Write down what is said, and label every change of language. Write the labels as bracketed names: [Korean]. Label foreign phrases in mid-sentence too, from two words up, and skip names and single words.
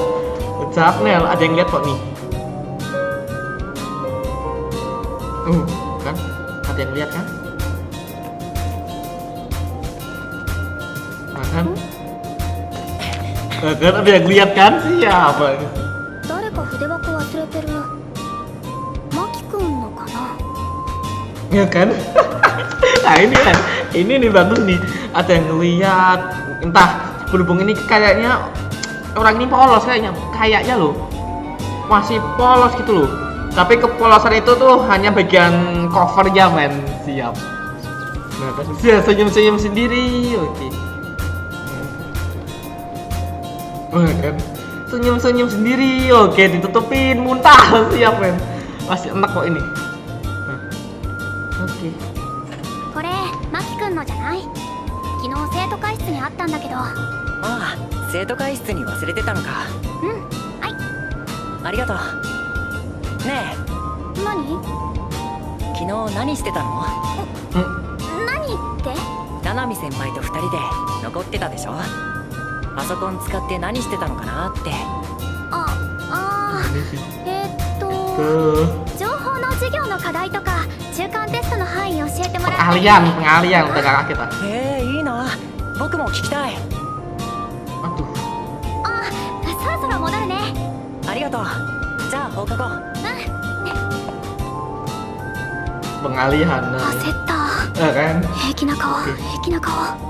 [Indonesian] Capnel, ada yang lihat kok nih. Kan? Ada yang lihat kan? Kan? Kan ada yang lihat kan? Siapa ini? [Japanese] 誰か筆箱忘れてる。マキくんのかな。 [Indonesian] Ya kan? Nah ini nih bagus nih. Ada yang ngeliat. Entah berhubung ini kayaknya orang ini polos kayaknya loh. Masih polos gitu loh. Tapi kepolosan itu tuh hanya bagian covernya men. Siap. Nah kan dia senyum sendiri. Oke. Kan senyum sendiri. Oke, ditutupin muntah. Siap men. Masih enak kok ini. Oke. [Japanese] これマキくんのじゃない。昨日生徒会室にあったんだけど。ああ、生徒会室に忘れてたのか。はい。ありがとう。ね何？え、昨日何してたの？何って？ナナミ先輩と2人で残ってたでしょ。パソコン使って何してたのかなって。情報の授業の課題とか中間テストの範囲教えてもらって。 [Indonesian] Pengalian udah kakak kita. [Japanese] いいな。僕も聞きたい。 [Indonesian] Aduh. [Japanese] そろそろ戻るね。ありがとう。じゃあ放課後。 [Indonesian] Pengalihan. [Japanese] 焦った。 [Indonesian] Kan? [Japanese] 平気な顔、平気な顔。